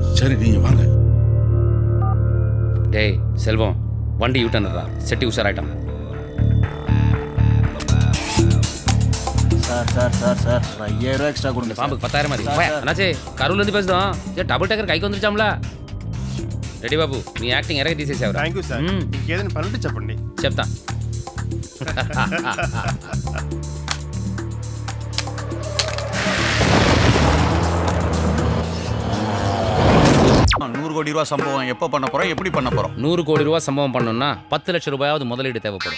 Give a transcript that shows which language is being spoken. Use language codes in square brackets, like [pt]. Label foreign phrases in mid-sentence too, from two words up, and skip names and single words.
[ta] சரி நீங்க வாங்க. டேய் செல்வம், வண்டி யூட்டர்ன்றா. செட்டி உஷாராயிட்டான். சார் சார் சார் சார் 5000 ரூபா எக்ஸ்ட்ரா கொடுங்க. பாம்புக்கு 10000 மாதிரி. அண்ணாச்சே கரூர்ல இருந்து பேசுறோம். [en] double decker [ta] கைக்கு வந்துருச்சாம்ல. [te] రెడీ బాబు, నీ యాక్టింగ్ ఎరగ తీసేసావు. థ్యాంక్ యూ సార్. ఇంకేదైనా పనుంటే చెప్పండి. చెప్తా. [ta] நூறு கோடி ரூபா சம்பவம் எப்போ பண்ண போறோம், எப்படி பண்ண போறோம்? 100 கோடி ரூபா சம்பவம் பண்ணணும்னா 10 லட்சம் ரூபாயாவது முதலீடு தேவைப்படும்.